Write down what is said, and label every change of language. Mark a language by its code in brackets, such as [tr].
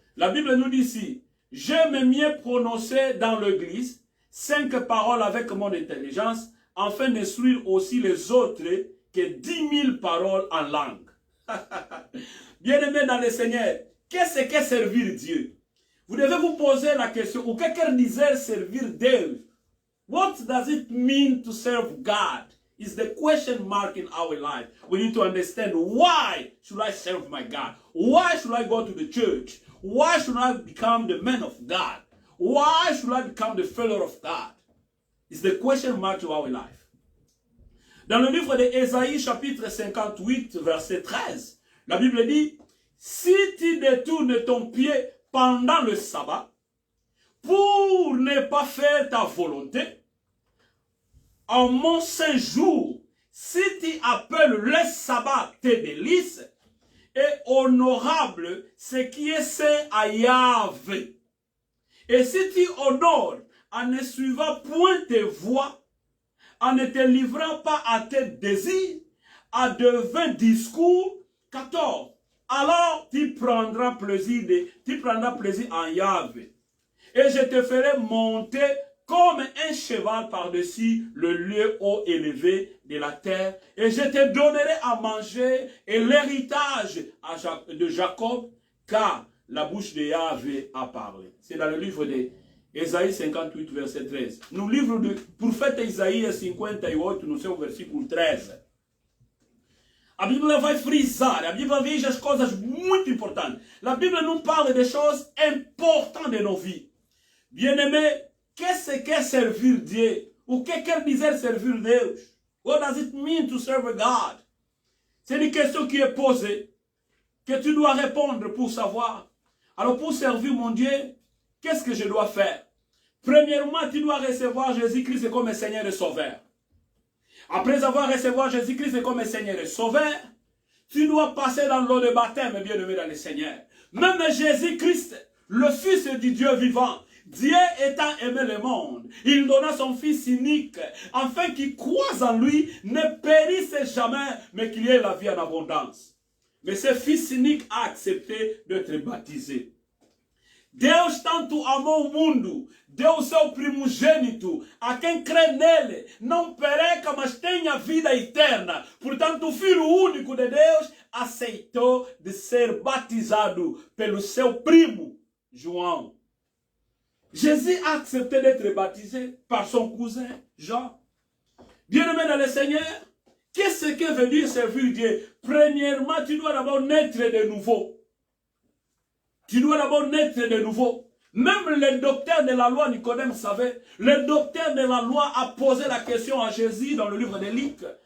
[fr] La Bible nous dit ici, j'aime mieux prononcer dans l'église 5 paroles avec mon intelligence, afin d'instruire aussi les autres que 10 000 paroles en langue. Bien-aimés dans le Seigneur, qu'est-ce que servir Dieu? Vous devez vous poser la question, ou quelqu'un disait servir Dieu? [en] What does it mean to serve God? Is the question mark in our life. We need to understand, why should I serve my God? Why should I go to the church? Why should I become the man of God? Why should I become the follower of God? It's the question mark to our life. [fr] Dans le livre d'Ésaïe, chapitre 58, verset 13, la Bible dit, si tu détournes ton pied pendant le sabbat, pour ne pas faire ta volonté, en mon saint jour, si tu appelles le sabbat tes délices, et honorable ce qui est saint à Yahvé. Et si tu honores en ne suivant point tes voies, en ne te livrant pas à tes désirs, à de vains discours, 14. Alors tu prendras plaisir en Yahvé. Et je te ferai monter comme un cheval par-dessus le lieu haut élevé de la terre. Et je te donnerai à manger et l'héritage de Jacob, car la bouche de Yahvé a parlé. C'est dans le livre d'Ésaïe 58, verset 13. [pt] No livro do profeta Isaías 58, no seu versículo 13. A Bíblia vai frisar, a Bíblia diz as coisas muito importantes. A Bíblia não [fr] parle des choses importantes de nos vies. Bien-aimé, qu'est-ce que servir Dieu? [pt] O que quer dizer servir Deus? [en] What does it mean to serve God? [fr] C'est une question qui est posée, que tu dois répondre pour savoir. Alors pour servir mon Dieu, qu'est-ce que je dois faire? Premièrement, tu dois recevoir Jésus-Christ comme Seigneur et Sauveur. Après avoir reçu Jésus-Christ comme Seigneur et Sauveur, tu dois passer dans l'eau de baptême, bien-aimé dans le Seigneur. Même Jésus-Christ, le Fils du Dieu vivant, Dieu étant aimé le monde, il donna son Fils unique, afin qu'il croise en lui, ne périsse jamais, mais qu'il y ait la vie en abondance. Mais ce Fils unique a accepté d'être baptisé. [pt] Deus tanto amou o mundo, deu o seu primogênito, a quem crê nele, não pereca, mas tenha vida eterna. Portanto, o Filho único de Deus aceitou de ser batizado pelo seu primo, João. [fr] Jésus a accepté d'être baptisé par son cousin, Jean. Bien-aimé dans le Seigneur, qu'est-ce que veut dire servir Dieu? Premièrement, tu dois d'abord naître de nouveau. Tu dois d'abord naître de nouveau. Même le docteur de la loi, Nicodème savait, le docteur de la loi a posé la question à Jésus dans le livre de Luc.